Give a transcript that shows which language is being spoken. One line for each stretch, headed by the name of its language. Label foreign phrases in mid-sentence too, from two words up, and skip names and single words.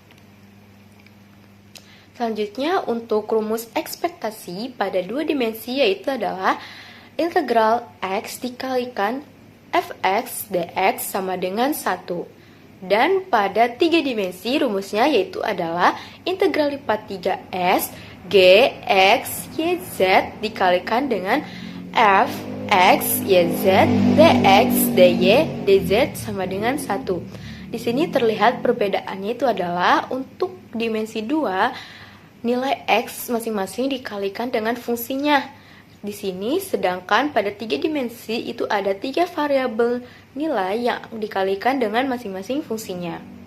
Indonesian: Selanjutnya untuk rumus ekspektasi pada 2 dimensi yaitu adalah integral x dikalikan fx dx sama dengan 1. Dan pada 3 dimensi rumusnya yaitu adalah integral lipat 3s g x yz dikalikan dengan f x yz dx dy dz sama dengan 1. Di sini terlihat perbedaannya itu adalah untuk dimensi 2 nilai x masing-masing dikalikan dengan fungsinya. Di sini, sedangkan pada 3 dimensi itu ada 3 variabel nilai yang dikalikan dengan masing-masing fungsinya.